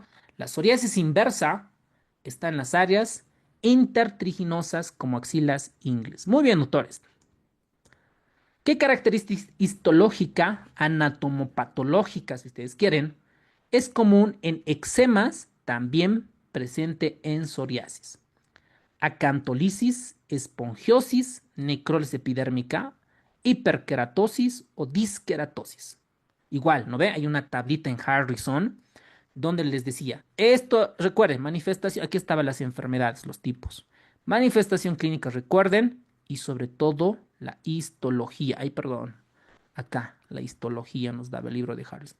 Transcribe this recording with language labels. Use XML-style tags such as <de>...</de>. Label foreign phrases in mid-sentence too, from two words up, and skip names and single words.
<es>La psoriasis inversa está en las áreas intertriginosas como axilas ingles. Muy bien, doctores. ¿Qué característica histológica, anatomopatológica, si ustedes quieren, es común en eczemas, también presente en psoriasis? Acantolisis, espongiosis, necrosis epidérmica, hiperkeratosis o diskeratosis. Igual, ¿no ve? Hay una tablita en Harrison donde les decía, esto, recuerden, manifestación, aquí estaban las enfermedades, los tipos. Manifestación clínica, recuerden, y sobre todo la histología. Ay, perdón, acá la histología nos daba el libro de Harrison.</es>